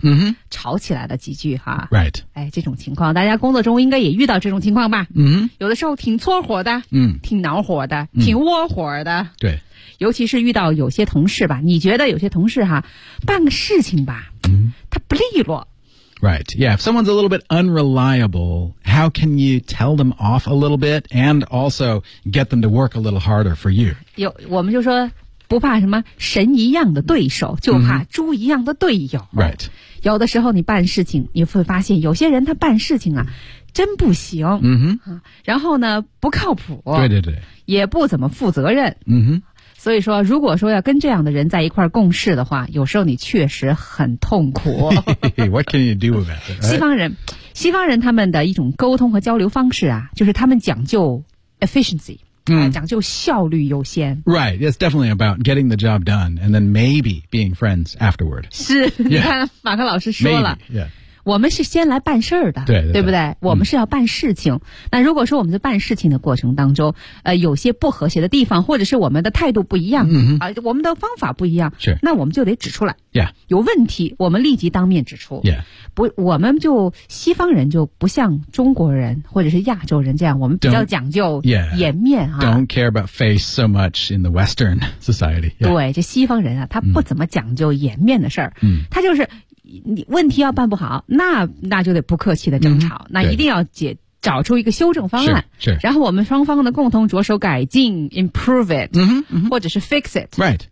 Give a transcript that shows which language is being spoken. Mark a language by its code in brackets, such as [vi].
[zh] 嗯、mm-hmm. 吵起来了几句哈。 [en] Right. [zh] 哎，这种情况，大家工作中应该也遇到这种情况吧？嗯、mm-hmm. ，有的时候挺搓火的，嗯、mm-hmm. ，挺恼火的， mm-hmm. 挺窝火的。Mm-hmm. 对。尤其是遇到有些同事吧，你觉得有些同事哈，办个事情吧，他、 mm-hmm. 不利落。 [en] Right, yeah, if someone's a little bit unreliable, how can you tell them off a little bit and also get them to work a little harder for you? [zh] 有，我们就说不怕什么神一样的对手，就怕猪一样的队友。 [en] Mm-hmm. Right. [zh] 有的时候你办事情，你会发现有些人他办事情啊，真不行。嗯哼。然后呢，不靠谱。对对对。也不怎么负责任。嗯哼。所以说，如果说要跟这样的人在一块共事的话，有时候你确实很痛苦。 [en] What can you do about it? [zh] 西方人他们的一种沟通和交流方式啊，就是他们讲究 efficiency，、讲究效率优先。 [en] Right, it's definitely about getting the job done and then maybe being friends afterward. [zh] 是， [en] yeah. [zh] 你看马克老师说了。 [en] Maybe, yeah. [zh] 我们是先来办事儿的，对， 对， 对，对不对？我们是要办事情、那如果说我们在办事情的过程当中有些不和谐的地方，或者是我们的态度不一样、我们的方法不一样，是，那我们就得指出来、 [en] yeah. [zh] 有问题我们立即当面指出、 [en] yeah. [zh] 不，我们就西方人就不像中国人或者是亚洲人这样，我们比较讲究颜面、 [en] Don't care about face so much in the Western society、yeah. [zh] 对，这西方人啊，他不怎么讲究颜面的事儿、他就是你问题要办不好，那就得不客气的争吵、那一定要找出一个修正方案，是，然后我们双方的共同着手改进 [en] improve it、 [zh] 或者是 [en] fix it、 right.